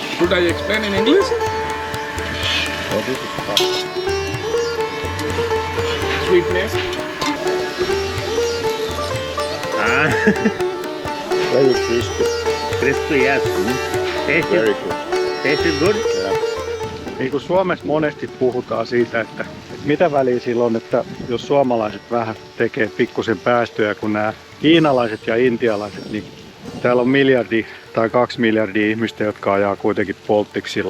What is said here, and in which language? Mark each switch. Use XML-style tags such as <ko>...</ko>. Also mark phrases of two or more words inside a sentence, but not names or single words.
<en>Should I explain in English? Sweetness. Very crispy. Crispy, yes. Very good. Tasted good?</en> <fi>Niin kuin Suomessa monesti puhutaan siitä, että mitä väliä sillä on, että jos suomalaiset vähän tekee pikkusen päästöjä kuin nämä kiinalaiset ja intialaiset, niin täällä on 1 miljardi tai 2 miljardia ihmistä, jotka ajaa kuitenkin polttiksilla.</fi>